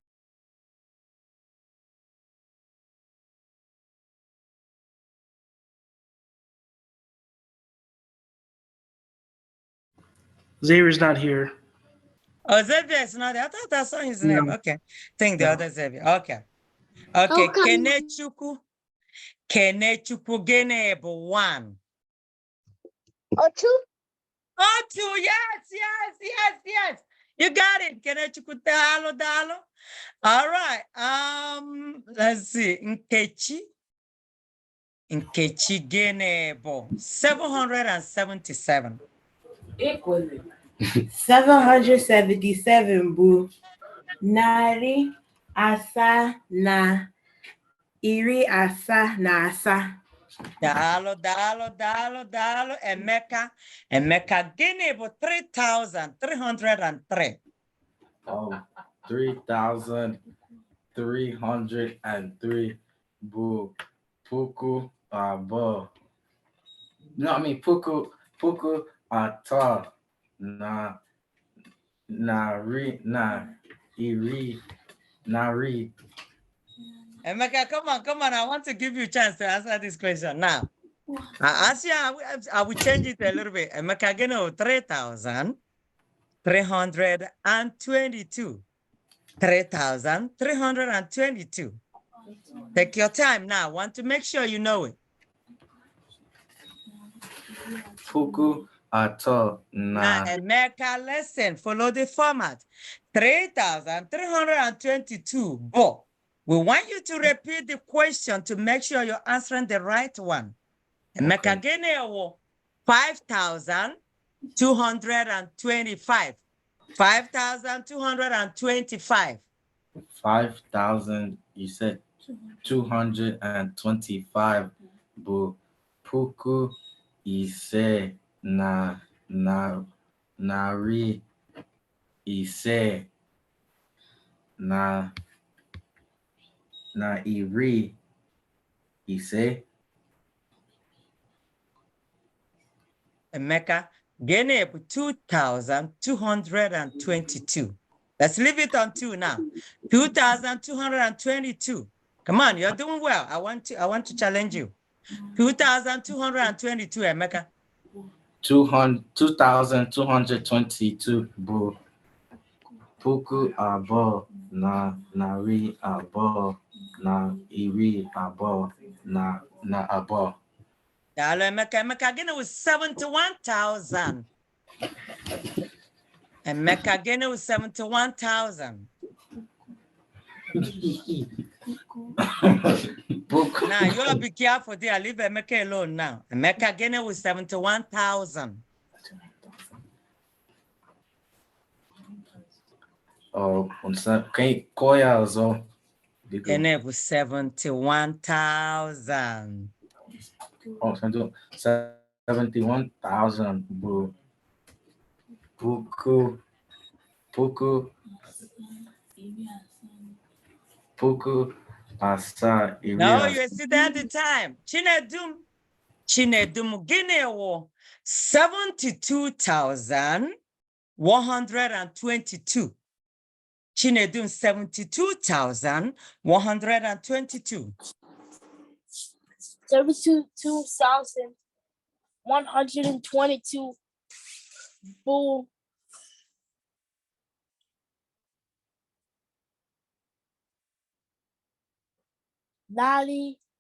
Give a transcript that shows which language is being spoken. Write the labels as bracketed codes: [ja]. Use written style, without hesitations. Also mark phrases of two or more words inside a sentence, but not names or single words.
[en] Xavier's not here. Oh, Xavier is not there. I thought I saw his name. No. Okay. Think the No. other Xavier. Okay. Okay. Kenechukwu Genebo, 1. [ig] Otu? [en] Oh, 2. Yes. You got it. Kenechukwu Dalo. All right. Let's see. [ig] Nkechi gịnị bụ 777? 777 bụ narị asaa na iri asaa na asaa. Daalụ. Emeka gịnị bụ 3,303? 3,303 bụ puku abụọ. [en] No, I mean [ig] puku atọ na narị. [en] Emeka, come on. I want to give you a chance to answer this question. Now, I will change it a little bit. [ig] Emeka gịnị bụ 3,322. 3,322. [en] Take your time now. I want to make sure you know it. [ig] Puku atọ [en] Now, Emeka, listen, follow the format. 3,322. But we want you to repeat the question to make sure you're answering the right one. [ig] Emeka gịnị bụ 5,225. 5,225. 5,000. [en] You said [ig] 225 bụ puku ise na narị ise na iri ise. Emeka, gịnị bụ 2,222. [en] Let's leave it on 2 now. 2,222. Come on, you're doing well. I want to challenge you. 2,222, Emeka. [ig] 2,222 bụ puku abụọ na narị abụọ na iri abụọ na abụọ. Daalụ, Emeka. Emeka gịnị bụ 71,000. Emeka gịnị bụ 71,000. [en] Now, you all be careful there. Leave Emeka alone now. [ig] Emeka gịnị bụ 71,000. [en] Oh, can call [ig] ya ọzọ? Gịnị bụ 71,000. Oh, 71,000 bụ puku asaa iri. [en] No, you see that the time. [ig] Chinedum gịnị bụ 72,122. Chinedum 72,122. 72,122 bụ narị